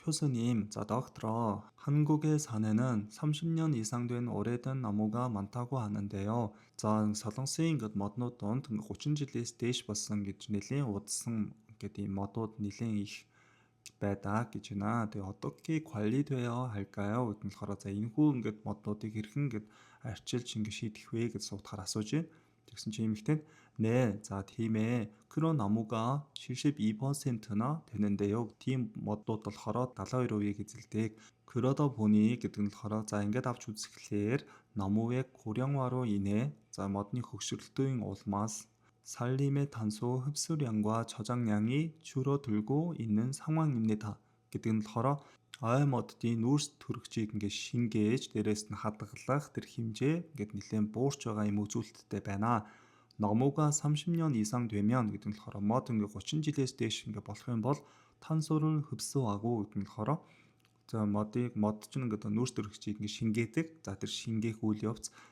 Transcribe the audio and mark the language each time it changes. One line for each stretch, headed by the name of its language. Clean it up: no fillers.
Korean: 교수님,
Mongolian: за доктороо,
Korean: 한국의 산에는 30년 이상 된 오래된 나무가 많다고 하는데요.
Mongolian: за солонгосын ингээд моднууд донд 30 жилээс дээш болсон гэж нэлийн удсан ингээд ийм модууд нэлийн их байдаг гэж байна. Тэгээ
Korean: 어떻게 관리되어야 할까요?
Mongolian: гэдэг нь болохоор за энэхүү ингээд моднуудыг хэрхэн ингээд арчилж ингээд шийдэх вэ гэж суудахаар асууж байна. тэгсэн чинь эмэгтэй
Korean: 네,
Mongolian: за тийм ээ.
Korean: 그런 나무가 72%나 되는데요.
Mongolian: тийм модууд болохоор 72%ийг эзэлдэг.
Korean: 그러다 보니
Mongolian: гэдэг нь болохоор за ингээд авч үзэхлээр
Korean: 나무의 고령화로 인해
Mongolian: за модны хөгшрөлтийн улмаас
Korean: 산림의 탄소 흡수량과 저장량이 줄어들고 있는 상황입니다.
Mongolian: гэдэг нь болохоор моддын нүүрс төрөгчийг ингээд шингээж дээрээс нь хадгалах тэр хэмжээ ингээд нэлээд буурч байгаа юм үзүүлэлттэй байна.
Korean: 나무가 30년 이상 되면
Mongolian: гэдэг нь болохоор мод ингээд 30 жилээс дээш ингээд болох юм бол
Korean: 탄소를 흡수하고
Mongolian: гэдэг нь болохоор за мод чинь ингээд нүүрс төрөгчийг ингээд шингээдэг. за тэр шингээх үйл явц